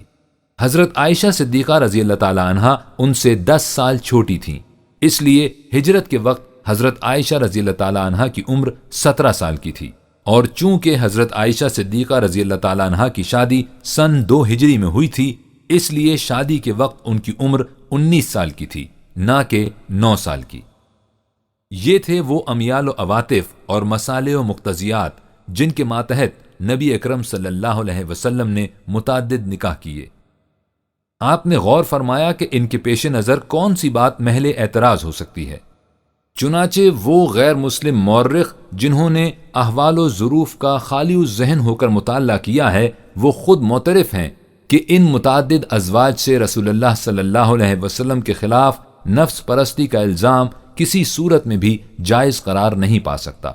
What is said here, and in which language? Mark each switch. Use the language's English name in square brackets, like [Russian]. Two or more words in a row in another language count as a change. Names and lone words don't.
[Urdu] حضرت عائشہ صدیقہ [Arabic] رضی اللہ تعالیٰ عنہا [Urdu] ان سے 10 سال چھوٹی تھیں، اس لیے ہجرت کے وقت حضرت عائشہ [Arabic] رضی اللہ تعالیٰ عنہا [Urdu] کی عمر 17 سال کی تھی، اور چونکہ حضرت عائشہ صدیقہ [Arabic] رضی اللہ تعالیٰ عنہا [Urdu] کی شادی سن 2 ہجری میں ہوئی تھی، اس لیے شادی کے وقت ان کی عمر 19 سال کی تھی، نہ کہ 9 سال کی۔ یہ تھے وہ امیال و عواطف اور مصالح و مقتضیات جن کے ماتحت نبی اکرم [Arabic] صلی اللہ علیہ وسلم [Urdu] نے متعدد نکاح کیے۔ آپ نے غور فرمایا کہ ان کے پیش نظر کون سی بات محل اعتراض ہو سکتی ہے۔ چنانچہ وہ غیر مسلم مورخ جنہوں نے احوال و ظروف کا خالی الذہن ہو کر مطالعہ کیا ہے، وہ خود معترف ہیں کہ ان متعدد ازواج سے رسول اللہ [Arabic] صلی اللہ علیہ وسلم [Urdu] کے خلاف نفس پرستی کا الزام کسی صورت میں بھی جائز قرار نہیں پا سکتا۔